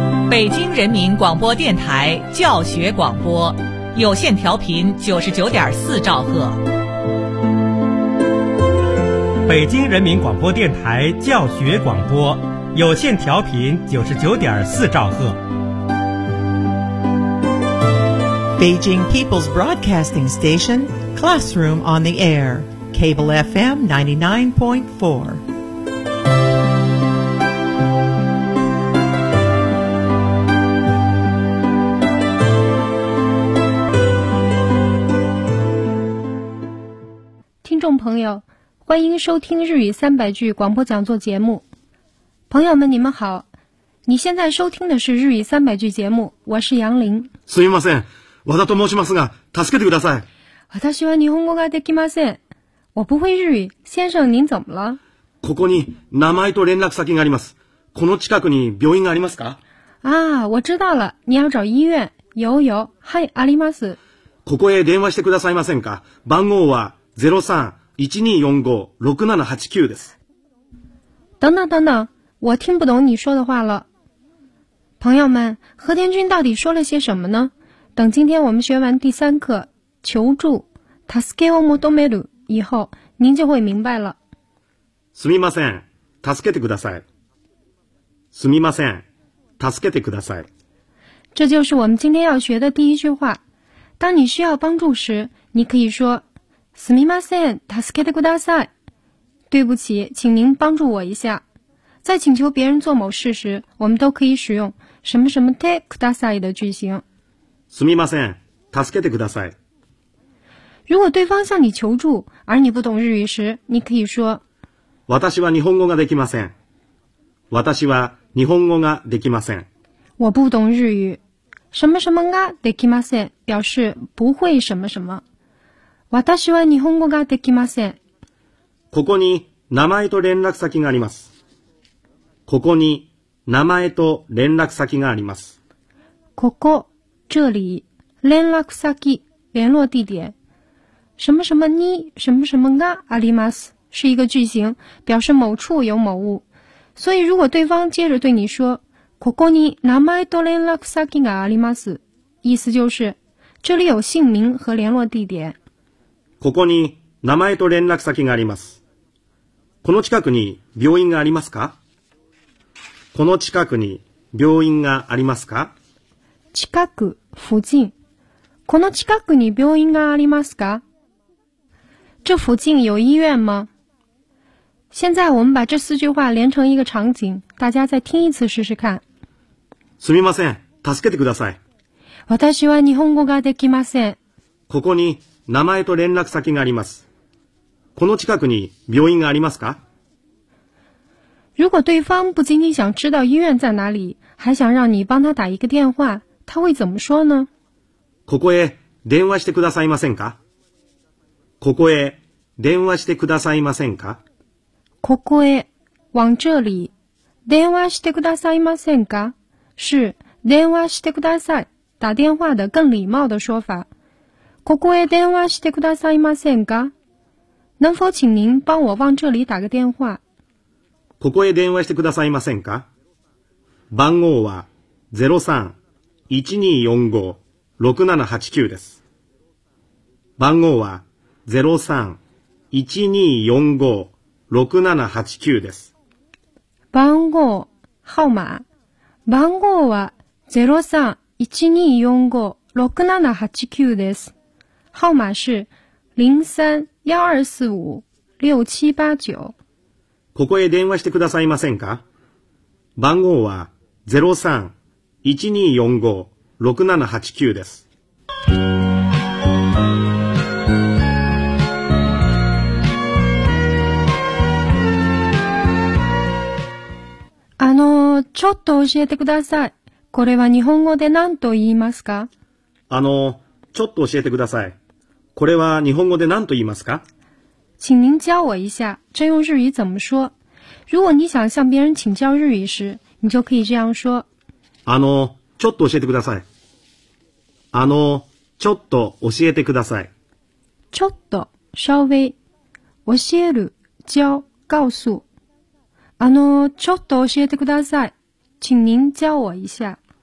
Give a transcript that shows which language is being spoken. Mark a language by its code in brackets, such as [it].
[zh] 北京人民广播电台教学广播，有线调频99.4兆赫。北京人民广播电台教学广播，有线调频99.4兆赫。 [en] Beijing People's Broadcasting Station, Classroom on the Air, Cable FM 99.4. [zh] 众朋友，欢迎收听日语300句广播讲座节目。朋友们，你们好，你现在收听的是日语300句节目，我是杨林。 [ja] すみません、和田と申しますが、助けてください。私は日本語ができません。 [zh] 我不会日语，先生您怎么了？ [ja] ここに名前と連絡先があります。この近くに病院がありますか？ [zh] 啊，我知道了，你要找医院。有有， [ja] はい、あります。ここへ電話してくださいませんか？番号は03-1245-6789 です。 [zh] 等等等等，我听不懂你说的话了。朋友们，和田君到底说了些什么呢？等今天我们学完第三课求助 ， [ja] taske o motomeru [zh] 以后，您就会明白了。 [ja] すみません、助けてください。すみません、助けてください。 [zh] 这就是我们今天要学的第一句话。当你需要帮助时，你可以说。 [ja] すみません、助けてください。 [zh] 对不起，请您帮助我一下。在请求别人做某事时，我们都可以使用什么什么てください的句型。 [ja] すみません、助けてください。 [zh] 如果对方向你求助，而你不懂日语时，你可以说。 [ja] 私は日本語ができません。私は日本語ができません。 [zh] 我不懂日语。什么什么ができません，表示不会什么什么。 [ja] 私は日本語ができません。ここに名前と連絡先があります。ここに名前と連絡先があります。 [zh] ここ、这里、連絡先、联络地点。什么什么に、什么什么があります。是一个句型、表示某处有某物。所以如果对方接着对你说、 [ja] ここに名前と連絡先があります。 [zh] 意思就是、这里有姓名和联络地点。 [ja] ここに名前と連絡先があります。この近くに病院がありますか？この近くに病院がありますか？ [zh] 近く、附近。 [ja] この近くに病院がありますか？ [zh] 这附近有医院吗？现在我们把这四句话连成一个场景，大家再听一次试试看。 [ja] すみません、助けてください。私は日本語ができません。ここに名前と連絡先があります。この近くに病院がありますか？ [zh] 如果对方不仅仅想知道医院在哪里，还想让你帮他打一个电话，他会怎么说呢？ [ja] ここへ電話してくださいませんか？ここへ電話してくださいませんか？ここへ [zh] 往这里 [ja] 電話してくださいませんか？ [zh] 是 [ja] 電話してください [zh] 打电话的更礼貌的说法。 [ja] ここへ電話してくださいませんか？ [zh] 能否请您帮我往这里打个电话？ [ja] ここへ電話してくださいませんか？番号は 03-1245-6789 です。番号は 03-1245-6789 です。番号、号码。番号は 03-1245-6789 です。 [zh] 号码是03-1245-6789。 [ja] ここへ電話してくださいませんか？番号は03-1245-6789です。ちょっと教えてください。これは日本語で何と言いますか？ちょっと教えてください。これは日本語で何と言いますか？ [zh] 请您教我一下，这用日语怎么说？如果你想向别人请教日语时，你就可以这样说。 [ja] ちょっと教えてください。ちょっと教えてください。 [zh] ちょっと、稍微。教える、教、告诉。 [ja] ちょっと教えてください。 [zh] 请您教我一下。